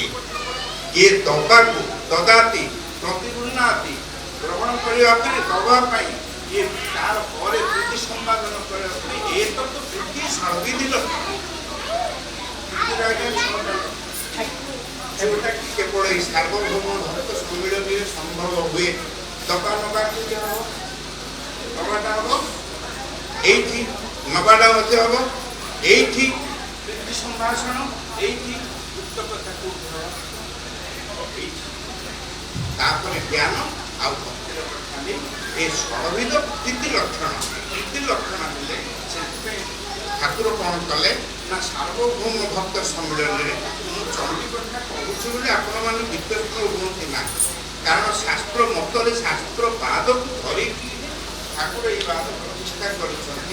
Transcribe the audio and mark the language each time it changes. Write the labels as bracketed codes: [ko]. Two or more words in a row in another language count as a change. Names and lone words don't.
[or] ଇଏ ଦବାକୁ, [sa] ଦଦାତି ପ୍ରତିଗୃହ୍ଣାତି [or] ଗ୍ରହଣ କରିବା ପାଇଁ, ଦବା ପାଇଁ, ଇଏ ତାର ପରେ ବୃଦ୍ଧି ସମ୍ପାଦନ କରିବା ପାଇଁ, ଏ ତ ବୃଦ୍ଧି ସର୍ବିଧିଲ ଯେଉଁଟାକି କେବଳ ଏଇ ସାର୍ବଭୌମ ଭକ୍ତ ସମ୍ମିଳନୀରେ ସମ୍ଭବ ହୁଏ। ଦବା ନବା କେମିତି ହବ? ଦବାଟା ହବ ଏଇଟି, ନବାଟା ମଧ୍ୟେ ହବ ଏଇଟି, ବୃଦ୍ଧି ସମ୍ଭାଷଣ ଏଇଟି, ଗୁପ୍ତ କଥା ତାରପରେ ଜ୍ଞାନ, ଆଉ ଭକ୍ତିର ଖାଲି ଏ ଷଡ଼ବିଧ ତିଥି ଲକ୍ଷଣ ହେଲେ ସେଥିପାଇଁ ଠାକୁର କ'ଣ କଲେ ନା ସାର୍ବଭୌମ ଭକ୍ତ ସମ୍ମିଳନୀରେ ମୁଁ ଚଣ୍ଡୀ କଥା କହୁଛି ବୋଲି ଆପଣମାନେ ବିତର୍କ ହୁଅନ୍ତି ନା, କାରଣ ଶାସ୍ତ୍ର ମତରେ ଶାସ୍ତ୍ର ବାଦକୁ ଧରିକି ଠାକୁର ଏଇ ବାଦ ପ୍ରତିଷ୍ଠା କରିଛନ୍ତି।